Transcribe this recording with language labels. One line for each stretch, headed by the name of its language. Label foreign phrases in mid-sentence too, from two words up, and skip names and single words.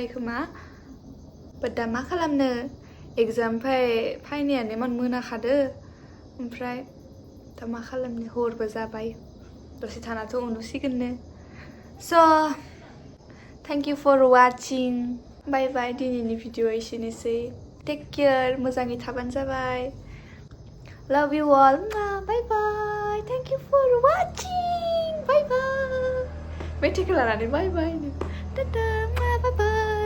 Bodo: खोमा बाट दा मा खालामनो एग्जाम फायनायानो इमान मोनाखादो ओमफ्राय दा मा खालामनो हरबो जाबाय दसे थानाथ' उन्दुसिगोननो स'
English: thank you for watching bye bye
Bodo: दिनैनि भिडिअ'आ एसेनोसै
English: take care
Bodo: मोजाङै थाबानो जाबाय
English: love you all bye bye thank you for watching bye bye
Bodo: मेथाइखौ लानानै
English: bye bye नो ta ta bye bye